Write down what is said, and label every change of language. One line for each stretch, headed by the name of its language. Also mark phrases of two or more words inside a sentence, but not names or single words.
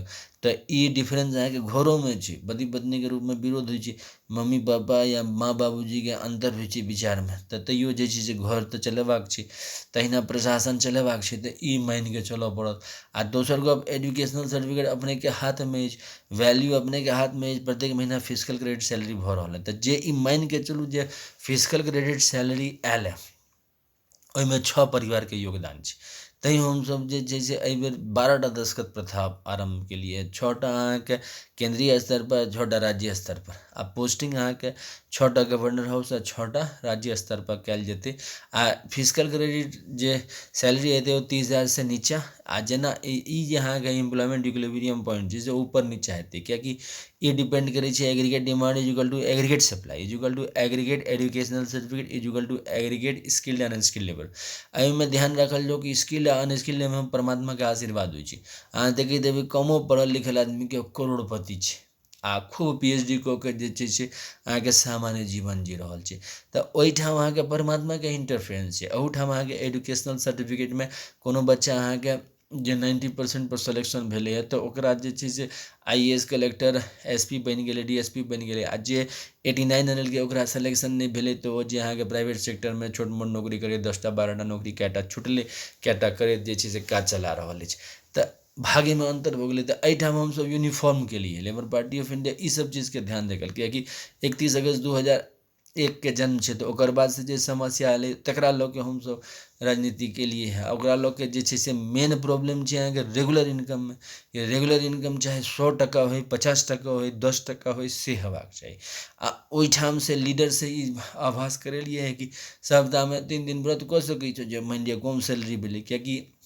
Maithili: तऽ ई डिफरेंस अहाँके घरोमे छै पति पत्नीके रूपमे विरोध होइ छै मम्मी पापा या माँ बाबूजीके अन्तर होइ छै विचारमे तऽ तैयो जे छै से घर तऽ चलेबाक छै तहिना प्रशासन चलेबाक छै तऽ ई मानि कऽ चलऽ पड़त आ दोसर गप
English: educational certificate
Maithili: अपनेके हाथमे अछि वैल्यू अपनेके हाथमे अछि प्रत्येक महीना
English: physical credit salary
Maithili: भऽ रहल है तऽ जे ई मानि कऽ चलू जे
English: physical credit salary
Maithili: आयल है ओहिमे 6 परिवारके योगदान छै तैँ हमसब जे छै से एहिबेर 12टा दस्तखत प्रथा आरम्भ केलिए 6टा अहाँके केंद्रीय स्तर पर 6टा राज्य स्तर पर आ पोस्टिंग अहाँके 6टा गवर्नर हाउस आ 6टा राज्य स्तर पर कयल जेतै आ
English: physical credit
Maithili: जे सैलरी हेतै ओ 30,000 से नीचा आ जेना ई जे अहाँके
English: employment equilibrium point
Maithili: छै से ऊपर नीचा हेतै किएकि ई डिपेंड करै छै
English: aggregate demand is equal to aggregate supply is equal to aggregate educational certificate is equal to aggregate skilled and unskilled labour
Maithili: एहिमे ध्यान रखल जाउ कि स्किल्ड आ
English: unskilled labourमे
Maithili: परमात्माके आशीर्वाद होइ छै अहाँ देखैत हेबै कमो पढ़ल लिखल आदमीके करोड़पति छै आ खूब PhD कऽ के जे छै से अहाँके सामान्य जीवन जी रहल छै तऽ ओहिठाम अहाँके परमात्माके इंटरफेरेंस छै अहूठाम अहाँके
English: educational certificateमे
Maithili: कोनो बच्चा अहाँके जे 90% पर सिलेक्शन भेलै है तऽ ओकरा जे छै से IAS कलेक्टर SP बनि गेलै DSP बनि गेलै आ जे 89 आनलकै ओकरा सिलेक्शन नहि भेलै तऽ ओ जे अहाँके
English: private sectorमे
Maithili: छोट मोट नौकरी करैत 10टा 12टा नौकरी कएटा छुटलै कएटा करैत जे छै से काज चला रहल अछि तऽ भाग्यमे अन्तर भऽ गेलै तऽ एहिठाम हमसब यूनिफॉर्म केलिए लेबर पार्टी ऑफ इंडिया ईसब चीजके ध्यान देखल किएकि 31 अगस्त 2001 के जन्म छै तऽ ओकर बाद से जे समस्या एलै तकरा लऽ के हमसब राजनीति केलिए है ओकरा लऽ के जे छै से
English: main problem
Maithili: छै अहाँके
English: regular incomeमे
Maithili: कि
English: regular income
Maithili: चाहे 100 टका होइ 50 टका होइ 10 टका होइ से हेबाक चाही आ ओहिठाम से लीडर से ई आभास करेलिए है कि सप्ताहमे 3 दिन व्रत कऽ सकै छौ जे मानि लिअ कम सैलरी भेलै किएकि